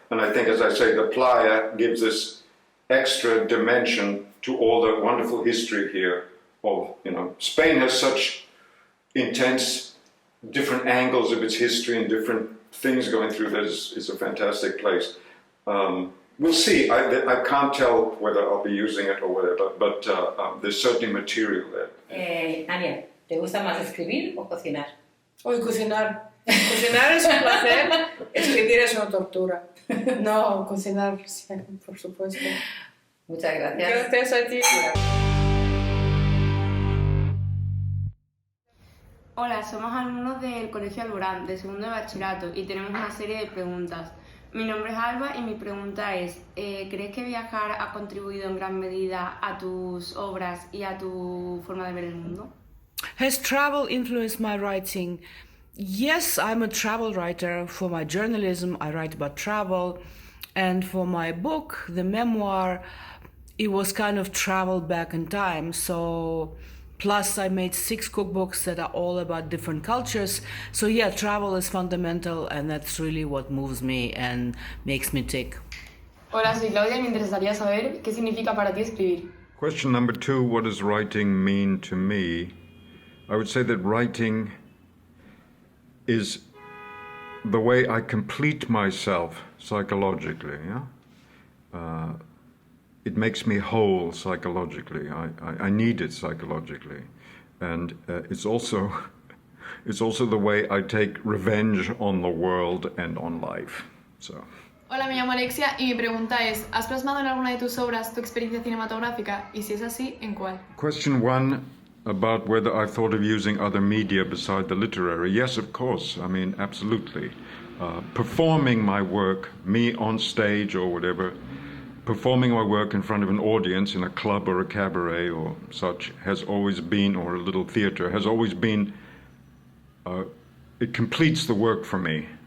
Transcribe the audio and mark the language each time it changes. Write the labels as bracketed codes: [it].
[en] And I think, as I say, the playa gives this extra dimension to all the wonderful history here of, you know, Spain has such intense, different angles of its history and different things going through that it's a fantastic place. We'll see. I can't tell whether I'll be using it or whatever, but there's certainly material there. [es] Anya, ¿te gusta más escribir o cocinar? Hoy cocinar. Cocinar es un placer, escribir es una tortura. No, cocinar, sí, por supuesto. Muchas gracias. Gracias a ti. Hola, somos alumnos del Colegio Alborán, de segundo de bachillerato, y tenemos una serie de preguntas. Mi nombre es Alba y mi pregunta es, ¿crees que viajar ha contribuido en gran medida a tus obras y a tu forma de ver el mundo? [en] Has travel influenced my writing? Yes, I'm a travel writer. For my journalism, I write about travel. And for my book, the memoir, it was kind of travel back in time. So, plus I made 6 cookbooks that are all about different cultures. So yeah, travel is fundamental, and that's really what moves me and makes me tick. [es] Hola, soy Claudia y me interesaría saber qué significa para ti escribir. [en] Question number 2, what does writing mean to me? I would say that writing is the way I complete myself psychologically. Yeah? It makes me whole psychologically. I need it psychologically, and it's also the way I take revenge on the world and on life. So. [es] Hola, me llamo Alexia y mi pregunta es, ¿has plasmado en alguna de tus obras tu experiencia cinematográfica? Y si es así, ¿en cuál? [en] Question 1, about whether I thought of using other media beside the literary. Yes, of course. I mean, absolutely. Performing my work, me on stage or whatever, performing my work in front of an audience in a club or a cabaret or such has always been, or a little theater, has always been, it completes the work for me.